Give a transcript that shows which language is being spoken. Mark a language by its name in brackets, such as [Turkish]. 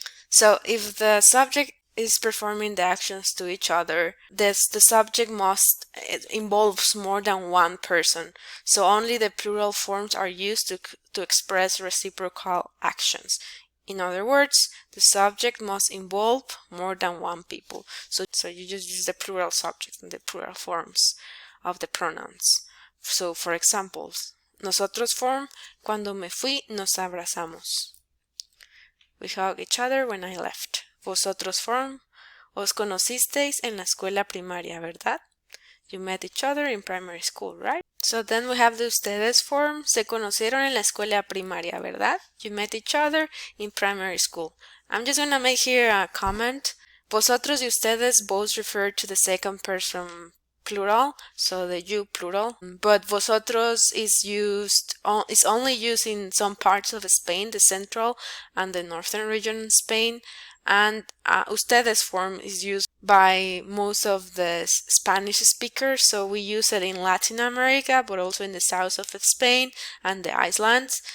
[English] So if the subject is performing the actions to each other, the subject it involves more than one person. So only the plural forms are used to express reciprocal actions. In other words, the subject must involve more than one people. So you just use the plural subject and the plural forms of the pronouns. So for examples, [Spanish] nosotros form, cuando me fui nos abrazamos. [English] We hug each other when I left. [Spanish] Vosotros form, os conocisteis en la escuela primaria, ¿verdad? [English] You met each other in primary school, right? So then we have the ustedes form, [Spanish] se conocieron en la escuela primaria, ¿verdad? [English] You met each other in primary school. I'm just gonna make here a comment. Vosotros y ustedes both refer to the second person plural, so the you plural, but vosotros is only used in some parts of Spain, the central and the northern region in Spain, and ustedes form is used by most of the Spanish speakers, so we use it in Latin America, but also in the south of Spain and the islands.